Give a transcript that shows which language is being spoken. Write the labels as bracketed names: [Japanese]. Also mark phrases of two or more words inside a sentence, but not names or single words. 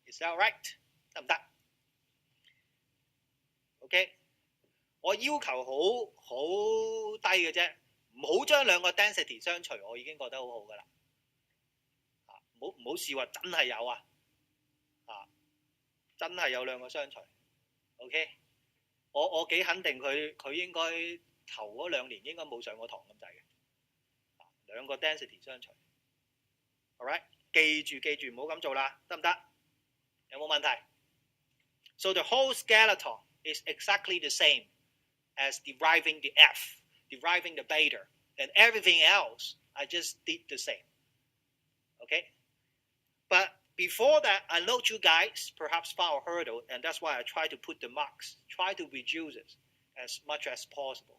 [English] Is that right？ [Cantonese] 得唔得 ？OK， 我要求好低嘅啫，唔好將兩個 density 相除，我已經覺得好好噶啦。唔好試話真係有啊，真係有兩個相除。OK， 我幾肯定佢應該頭嗰2年應該冇上過堂咁滯嘅。兩個 density 相除 ，alright， 記住唔好咁做啦，得唔得？有冇問題 [English] ？So the whole skeleton is exactly the same as deriving the f, deriving the beta, and everything else I just did the same. Okay, but before that, I know you guys perhaps found a hurdle, and that's why I try to put the marks, try to reduce it as much as possible.